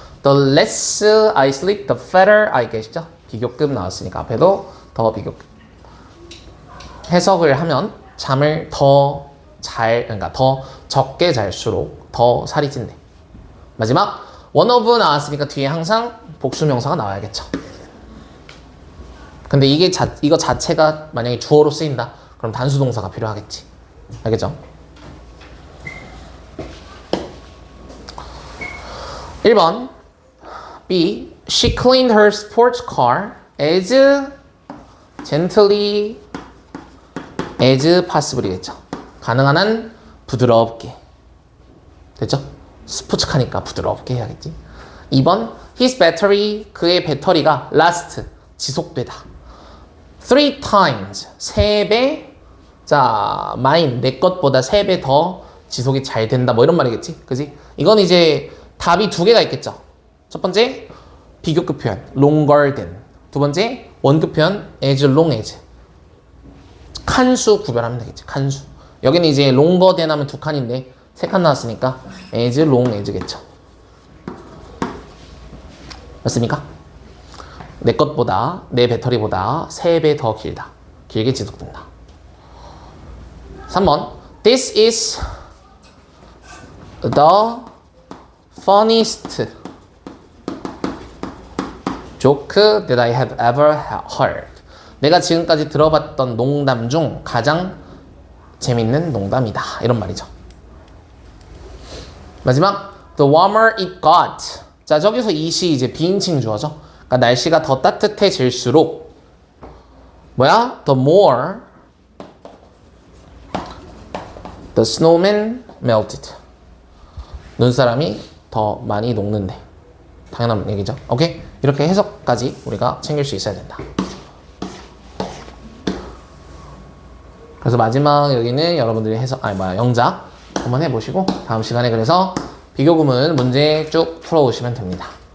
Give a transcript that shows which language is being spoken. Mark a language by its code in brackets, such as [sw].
[en] The less I sleep, the better I get죠? [ko] 비교급 나왔으니까 앞에도 더 비교급. 해석을 하면 잠을 그러니까 더 적게 잘수록 더 살이 찐대. 마지막 one of 나왔으니까 뒤에 항상 복수명사가 나와야겠죠. 근데 이거 자체가 만약에 주어로 쓰인다. 그럼 단수 동사가 필요하겠지. 알겠죠? 1번 B. [en] She cleaned her sports car as gently as possible이겠죠. [ko] 가능한 한 부드럽게. 됐죠? 스포츠카니까 부드럽게 해야겠지. 2번 His battery, 그의 배터리가 last, 지속되다. 3 times, 3배. 자, mine, 내 것보다 3배 더 지속이 잘 된다. 뭐 이런 말이겠지. 그지? 이건 이제 답이 2개가 있겠죠. 첫 번째, 비교급 표현, longer than. 두 번째, 원급 표현, as long as. 칸수 구별하면 되겠지. 칸수. 여기는 이제 longer than 하면 2칸인데 3칸 나왔으니까 as long as겠죠. 맞습니까? 내 것보다, 내 배터리보다 3배 더 길다. 길게 지속된다. 3번. [en] This is the funniest joke that I have ever heard. [ko] 내가 지금까지 들어봤던 농담 중 가장 재밌는 농담이다. 이런 말이죠. 마지막 [en] the warmer it got. [ko] 자, 저기서 it이 이제 비인칭 주어죠. 그러니까 날씨가 더 따뜻해질수록 뭐야? [en] The more the snowman melted. [ko] 눈사람이 더 많이 녹는데. 당연한 얘기죠. 오케이? 이렇게 해석까지 우리가 챙길 수 있어야 된다. 그래서 마지막 여기는 여러분들이 영작 한번 해보시고 다음 시간에 그래서 비교구문 문제 쭉 풀어오시면 됩니다.